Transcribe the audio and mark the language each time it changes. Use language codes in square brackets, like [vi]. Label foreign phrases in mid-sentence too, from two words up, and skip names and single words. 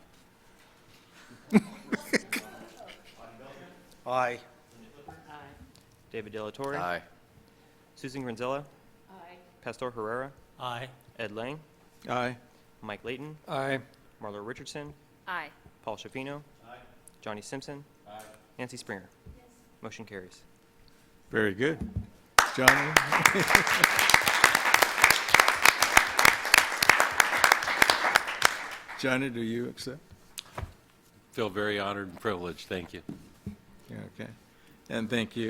[en] Aye. Aye. David De La Torre. Aye. Susan Granzella. Aye. Pastor Herrera. Aye. Ed Lang. Aye. Mike Layton. Aye. Marlo Richardson. Aye. Paul Shafino. Aye. Johnny Simpson. Aye. Nancy Springer. Motion carries. Very good. Johnny? Johnny, do you accept? Feel very honored and privileged. Thank you. Okay. And thank you.